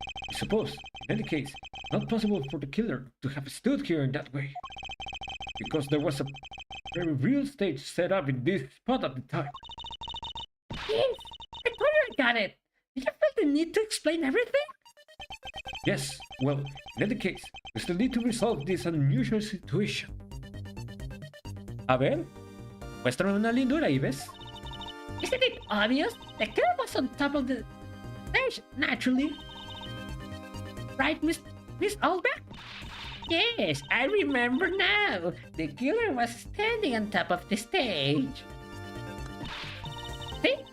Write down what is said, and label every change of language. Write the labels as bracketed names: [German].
[English] I suppose, in any case, not possible for the killer to have stood here in that way. Because there was a Very real stage set up in this spot at the time. Yes, I told you I got it. Did you feel the need to explain everything? Yes, well, in any case, we still need to resolve this unusual situation. [Spanish] A ver, muéstrame una lindura ahí, ¿ves? [English] Isn't it obvious? The killer was on top of the stage, naturally. Right, Miss Albrecht? Yes, I remember now. The killer was standing on top of the stage. See?